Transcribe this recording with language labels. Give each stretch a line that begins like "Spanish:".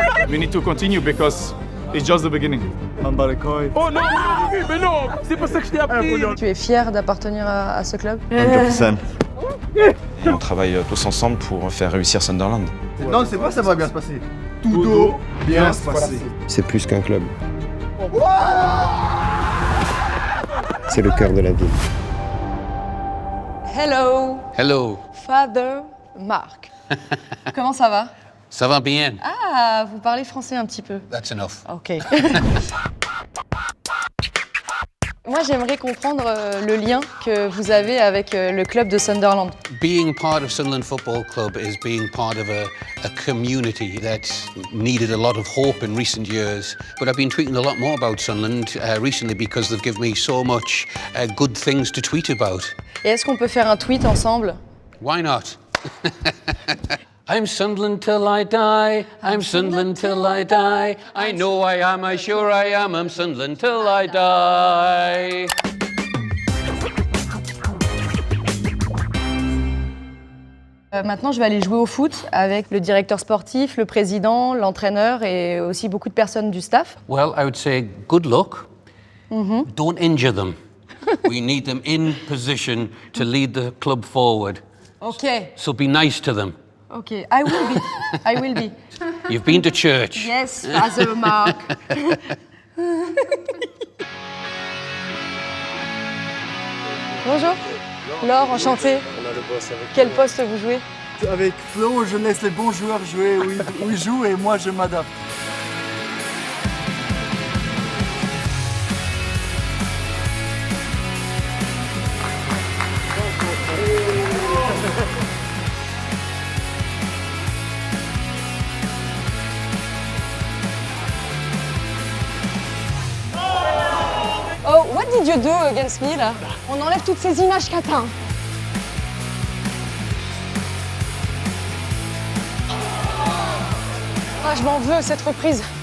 English: We need to continue because it's just the beginning.
French: Oh non, mais non, c'est pas ça que je t'ai appris. Tu es fier d'appartenir à ce club? 100%. On travaille tous ensemble pour faire réussir Sunderland. Non, c'est pas ça va bien se passer. Tout doit bien se passer. C'est plus qu'un club. C'est le cœur de la ville.
English: Hello, Hello,
French: Father Mark. Comment ça va? ça va bien? Ah, vous parlez français un petit peu.
English: That's enough. Ok.
French: Moi, j'aimerais comprendre le lien que vous avez avec le club de Sunderland.
English: Being part of Sunderland Football Club is being part of a community that needed a lot of hope in recent years. But I've been tweeting a lot more about Sunderland recently because they've given me so much good things to tweet about.
French: Et est-ce qu'on peut faire un tweet ensemble?
English: Why not? I'm Sunderland till I die. I'm Sunderland till I die. I know I am, I sure I am. I'm Sunderland till I die.
French: Maintenant, je vais aller jouer au foot avec le directeur sportif, le président, l'entraîneur et aussi beaucoup de personnes du staff.
English: Well, I would say good luck. Don't injure them. We need them in position to lead the club forward. Ok, So be nice to them. ok. I will be. I will be. You've been to church. Yes, Father Mark.
French: Bonjour. Laure, enchantée. Quel poste vous jouez? Avec Flo, je laisse les bons joueurs jouer où ils jouent et moi je m'adapte.
English: Oh, what did you do against me là?
French: On enlève toutes ces images cata. Ah, je m'en veux cette reprise.